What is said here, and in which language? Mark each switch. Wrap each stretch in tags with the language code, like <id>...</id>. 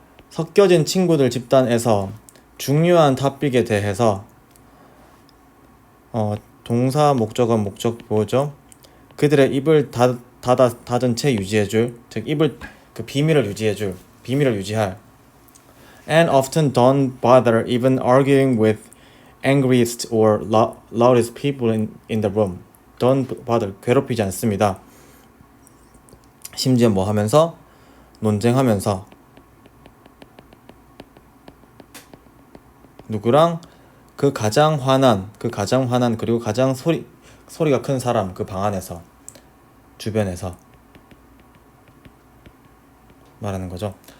<ko>섞여진 친구들 집단에서 중요한 토픽에 대해서 동사 목적은 목적 보호죠. 그들의 입을 닫은 채 유지해줄, 즉 비밀을 유지할.</ko> <en>And often don't bother even arguing with angriest or loudest people in the room. Don't bother,</en> <ko>괴롭히지 않습니다. 심지어 뭐 하면서? 논쟁하면서. 누구랑? 그 가장 화난 그리고 가장 소리가 큰 사람, 그 방 안에서, 주변에서 말하는 거죠.</ko>